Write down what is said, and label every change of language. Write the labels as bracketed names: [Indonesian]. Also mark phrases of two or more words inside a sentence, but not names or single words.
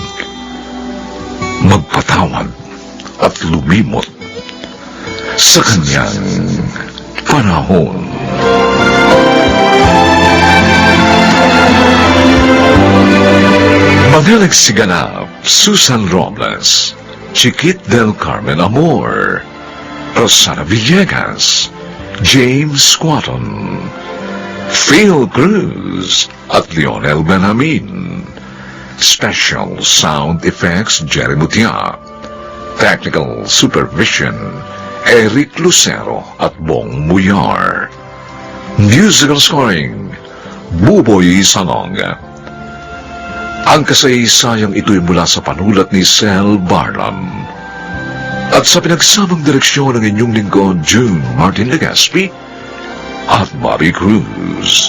[Filipino] Magpatawad at lumimot sa kanyang panahon. Mga nagsiganap, Susan Robles, Chiquit del Carmen Amor, Rosana Villegas, James Squatton, Phil Cruz at Lionel Benjamin. [English] Special Sound Effects Jerry Mutia. Technical Supervision Eric Lucero at Bong Muyar. Musical Scoring Buboy Salong. [Filipino] Ang kasaysayang ito'y mula sa panulat ni Sel Barlam. At sa pinagsamang direksyon ng inyong lingkod, June Martin Legaspi at Bobby Cruz.